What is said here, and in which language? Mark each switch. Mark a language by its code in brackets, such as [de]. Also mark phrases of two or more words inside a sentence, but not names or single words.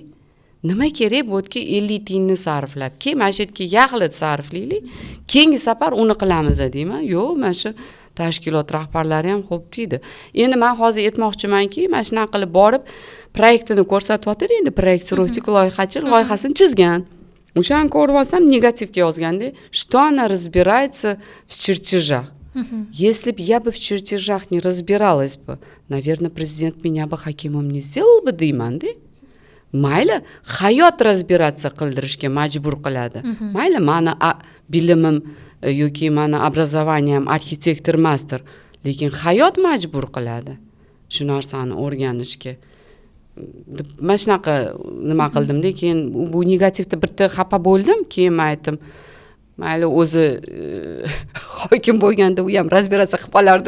[uz] Nima kerak bo'dki 50 tiyinni sarflab, keyin masjidga yaxlit sarflaylik. Keyingi safar uni qilamiz deyman. Yo'q, mana shu tashkilot rahbarlari ham xo'p deydi. Endi men hozir aytmoqchimanki, mana shunaqa qilib borib proyektini ko'rsatyapti endi proyektirovchi loyihachi loyihasini chizgan. O'shani ko'rib olsam negativga yozganda, [ru] что она разбирается в чертежах. Если бы я бы в чертежах не разбиралась бы, наверное, президент меня бы хакимом не сделал бы deyman-da. [uz] Mayli, hayot разбираться qildirishga majbur qiladi. Mayli, meni bilimim yoki meni образованием arxitektor master, lekin hayot majbur qiladi shu narsani o'rganishga. Mana shunaqa nima qildim-da, keyin bu negativda bitta xafa bo'ldim, keyin aytdim, mayli o'zi hokim bo'lganda u ham разбираться qilib qolardi.